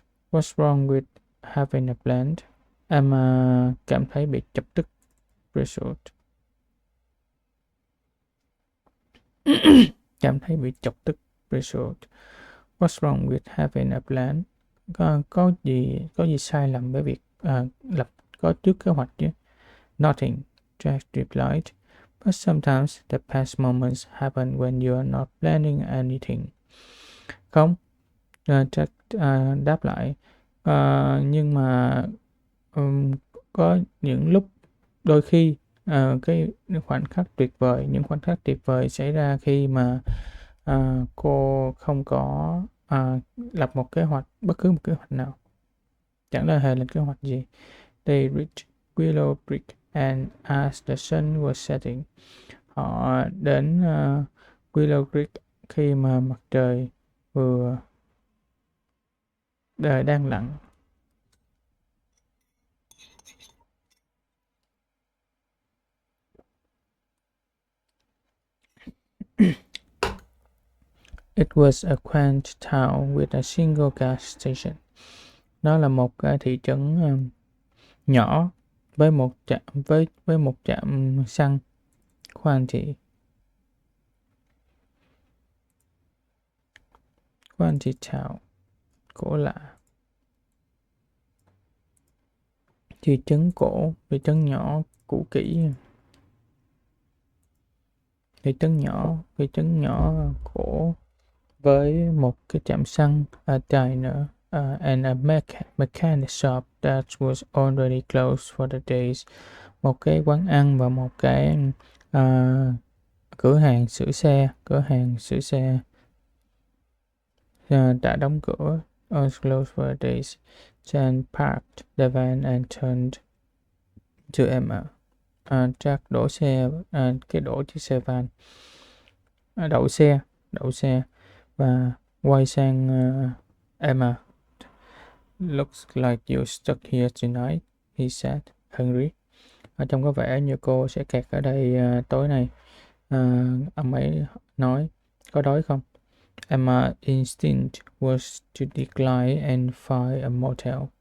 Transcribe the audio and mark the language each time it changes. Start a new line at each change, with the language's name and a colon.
English: What's wrong with having a plan?
Vietnamese: Emma cảm thấy bị chọc tức.
English: Bristled.
Vietnamese: Cảm thấy bị chọc tức. Bristled.
English: What's wrong with having a plan?
Vietnamese: Có gì sai lầm với việc có trước kế hoạch chứ? Nothing.
English: Jack replied. But sometimes the best moments happen when you are not planning anything.
Vietnamese: Không, Jack đáp lại. Nhưng mà có những lúc, đôi khi cái khoảnh khắc tuyệt vời, những khoảnh khắc tuyệt vời xảy ra khi mà cô không có lập một kế hoạch, bất cứ một kế hoạch nào, chẳng là hề lên kế hoạch gì.
English: They reached Willow Creek and as the sun was setting.
Vietnamese: Họ đến Willow Creek khi mà mặt trời đang lặn.
English: It was a quaint town with a single gas station.
Vietnamese: Nó là một cái thị trấn nhỏ với một trạm xăng.
English: Quaint town,
Vietnamese: cổ lạ. Thị trấn cổ, thị trấn nhỏ cũ kỹ. Thị trấn nhỏ cổ với một cái trạm xăng,
English: a diner, and a mechanic shop that was already closed for the days.
Vietnamese: Một cái quán ăn và một cái cửa hàng sửa xe đã đóng cửa.
English: Was closed for days. Jan parked the van and turned to Emma.
Vietnamese: Jack đổ chiếc xe van, đậu xe và quay sang Emma.
English: Looks like you're stuck here tonight, he said, hungry.
Vietnamese: Trông có vẻ như cô sẽ kẹt ở đây tối nay. Ông ấy nói, có đói không?
English: Emma's instinct was to decline and find a motel.